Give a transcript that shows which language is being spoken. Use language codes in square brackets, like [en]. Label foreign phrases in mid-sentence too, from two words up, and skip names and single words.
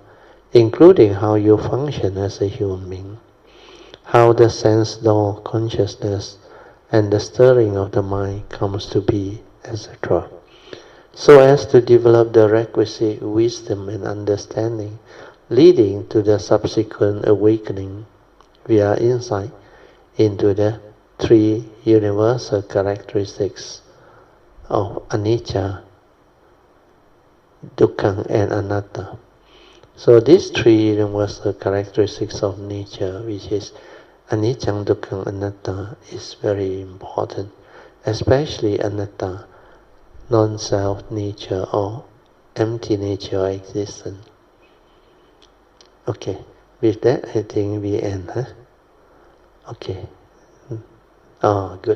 [en] including how you function as a human being, how the sense door consciousness and the stirring of the mind comes to be, etc., so as to develop the requisite wisdom and understanding, leading to the subsequent awakening via insight into the three universal characteristics of [pi] anicca, dukkha, [en] and anatta. So these three universal characteristics of nature, which is [pi] anicca, dukkha, anatta, [en] is very important, especially anatta, non-self nature or empty nature of existence. Okay, with that I think we end, huh? Okay. Oh, good.